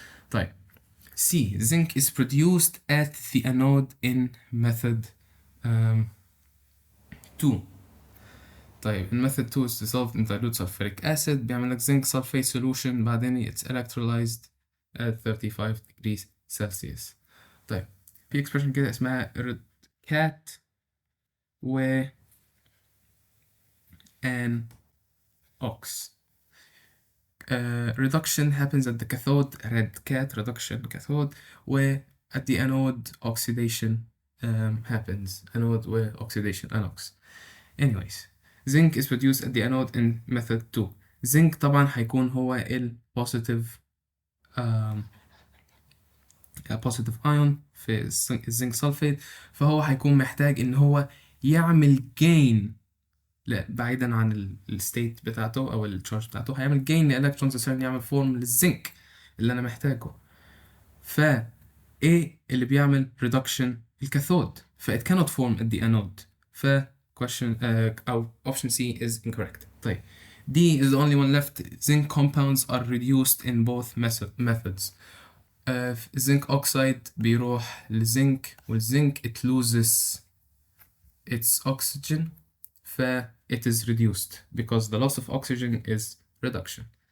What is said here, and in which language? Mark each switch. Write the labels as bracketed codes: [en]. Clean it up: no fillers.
[en] طيب C zinc is produced at the anode in method 2. طيب in method 2 is dissolved in dilute sulfuric acid [ar] بيعمل لك [en] zinc sulfate solution [ar] بعدين [en] it's electrolyzed at 35 degrees Celsius. [ar] طيب في expression كده اسمها cat و an ox. [en] Reduction happens at the cathode red cat reduction cathode و at the anode oxidation happens anode و oxidation anox. anyways zinc is produced at the anode in method 2. [ar] zinc طبعا هيكون هو ال [en] positive positive ion [ar] في الزنك سلفيت، فهو هيكون محتاج ان هو يعمل gain لا بعيدا عن الستيت بتاعته او التشارج بتاعته، هيعمل جين لالكترونز عشان يعمل فورم للزنك اللي انا محتاجه. ف ايه اللي بيعمل ريدكشن؟ الكاثود. ف [en] it cannot form at the anode. [ar] ف [en] question أو option C is incorrect. طيب D is the only one left. Zinc compounds are reduced in both methods. zinc oxide [ar] بيروح للزنك، والزنك [en] it loses its oxygen ف it is reduced because the loss of oxygen is reduction.